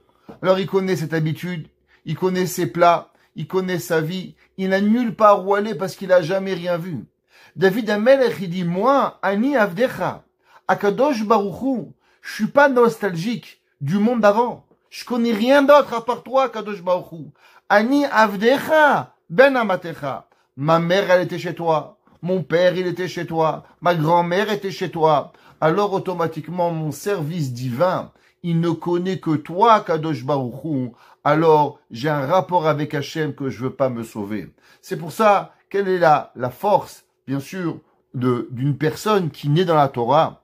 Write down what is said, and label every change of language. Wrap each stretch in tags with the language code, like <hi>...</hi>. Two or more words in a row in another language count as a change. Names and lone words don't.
<fr>Alors, il connaît cette habitude, il connaît ses plats, il connaît sa vie, il n'a nulle part où aller parce qu'il n'a jamais rien vu. David Amelech, il dit, moi,</fr> <he>אני עבדך הקדוש ברוך הוא,</he> <fr>je suis pas nostalgique du monde d'avant. Je connais rien d'autre à part toi,</fr> <he>קדוש ברוך הוא. אני עבדך בן אמתך.</he> <fr>Ma mère, elle était chez toi. Mon père, il était chez toi. Ma grand-mère était chez toi. Alors, automatiquement, mon service divin, il ne connaît que toi,</fr> <he>קדוש ברוך הוא.</he> <fr>Alors, j'ai un rapport avec Hachem que je veux pas me sauver. C'est pour ça, quelle est la force, bien sûr, d'une personne qui naît dans la Torah?</fr>